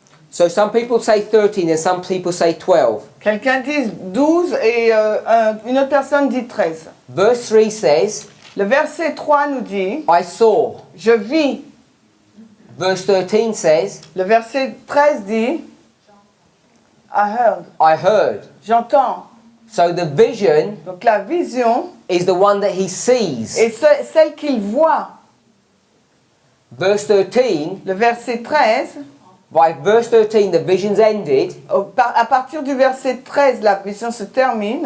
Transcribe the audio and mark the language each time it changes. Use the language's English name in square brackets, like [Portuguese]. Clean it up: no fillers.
[English] So some people say 13 and some people say 12. [French] Quelqu'un dit 12 et une autre personne dit 13. [English] Verse 3 says, [French] Le verset 3 nous dit, [English] I saw. [French] je vis. [English] Verse 13 says, [French] Le verset 13 dit, [English] I heard. I heard. [French] J'entends. [English] So the vision [French] Donc la vision [English] is the one that he sees. [French] est celle qu'il voit. [English] Verse 13, [French] Le verset 13, [English] by verse 13 the vision's ended [French] à partir du verset 13, la vision se termine.